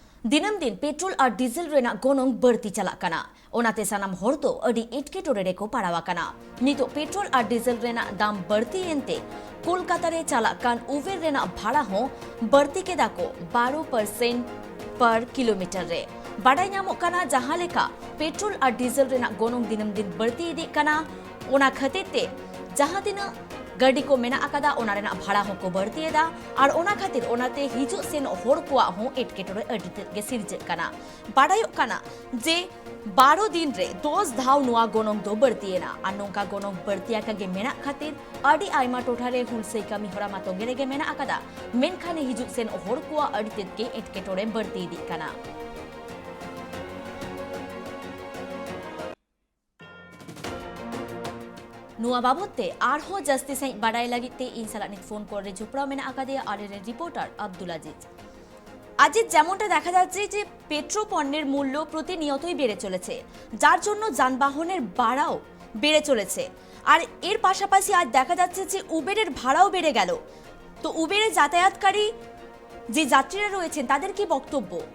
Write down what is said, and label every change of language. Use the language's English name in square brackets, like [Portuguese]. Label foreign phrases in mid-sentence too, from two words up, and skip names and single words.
[Santali] दिनम दिन पेट्रोल और डीजल रेना गोनोंग बढ़ती चला कना ओनाते सनम हर तो अडी इटके टोरे रेको पाड़ावा कना नितो पेट्रोल और डीजल रेना दाम बढ़ती एनते कोलकाता रे चला कान उबेर रेना भाड़ा हो बढ़ती के दाको 12% पर किलोमीटर रे बाडाई नामो कना जहां लेका पेट्रोल और डीजल रेना गोनोंग दिनम दिन बढ़ती इदी कना ओना खतेते जहां दिन गाड़ी को मेना अकादा ओना रेना भाड़ा होको बढ़ती एदा और ओना खातिर ओनाते हिजु सेन होड़ कुआ हो एटकेटोरे अडिते गे सिरजे कना बाडायो कना जे 12 दिन रे 10 धाव नुआ गोनोंग दो बढ़ती एना और नोंका गोनोंग बढ़ती का गे मेना खातिर अडी आइमा टोठारे हुलसे कमी होरा मातोंगे रे गे मेना अकादा मेनखाने हिजु सेन होड़ कुआ अडिते गे एटकेटोरे बढ़ती दी कना नुआ बाबते आरहो जस्ती सही बाडाई लागिते इन सालानित फोन करे झुपड़ा मेना आकादिया आरेर रिपोर्टार আব্দুল আজিজ। [Bangla] আজিজ যেমনটা দেখা যাচ্ছে যে পেট্রো পণ্যের মূল্য প্রতিনিয়তই বেড়ে চলেছে যার জন্য যানবাহনের ভাড়াও বেড়ে চলেছে আর এর পাশাপাশি আজ দেখা যাচ্ছে যে উবেরের ভাড়াও বেড়ে গেল তো উবেরে যাতায়াতকারী যে যাত্রীরা রয়েছেন তাদের কি বক্তব্য?